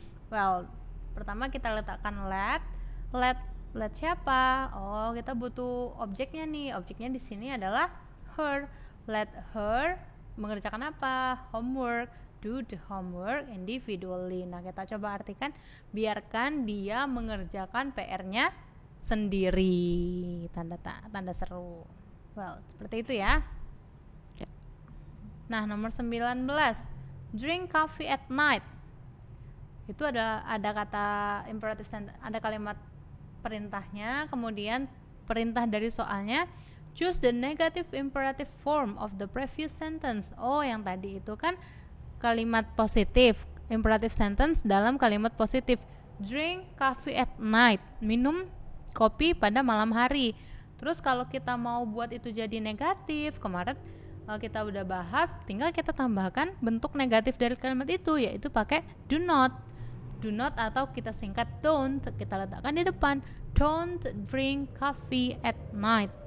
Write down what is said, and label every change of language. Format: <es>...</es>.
<id>Well, pertama kita letakkan let siapa? Oh, kita butuh objeknya nih. Objeknya di sini adalah her. Let her mengerjakan apa? Homework.</id> <en>Do the homework individually.</en> <id>Nah, kita coba artikan, biarkan dia mengerjakan PR-nya sendiri. Tanda seru. Well, seperti itu ya. Nah, nomor 19,</id> <en>drink coffee at night.</en> <id>Itu ada kata imperative sentence, ada kalimat perintahnya, kemudian perintah dari soalnya,</id> <en>choose the negative imperative form of the previous sentence.</en> <id>Oh, yang tadi itu kan kalimat positif, imperative sentence dalam kalimat positif.</id> <en>Drink coffee at night,</en> <id>minum kopi pada malam hari. Terus kalau kita mau buat itu jadi negatif, kemarin kita udah bahas, tinggal kita tambahkan bentuk negatif dari kalimat itu, yaitu pakai do not. Do not atau kita singkat don't, kita letakkan di depan.</id> <en>Don't drink coffee at night.</en>